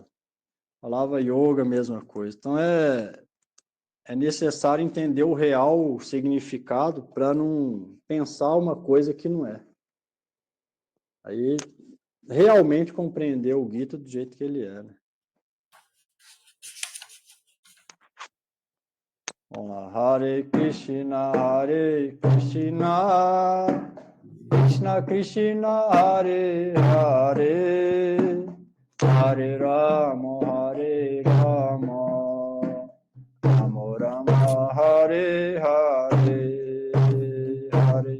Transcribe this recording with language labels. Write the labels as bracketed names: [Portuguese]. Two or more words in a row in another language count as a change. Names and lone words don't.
[Portuguese] A palavra yoga, mesma coisa. Então é necessário entender o real significado para não pensar uma coisa que não é. Aí realmente compreender o Gita do jeito que ele é, né? Vamos lá. [Sanskrit] Hare Krishna, Krishna Krishna, Hare Hare, Hare Rama, Rama Rama, Hare Hare, Hare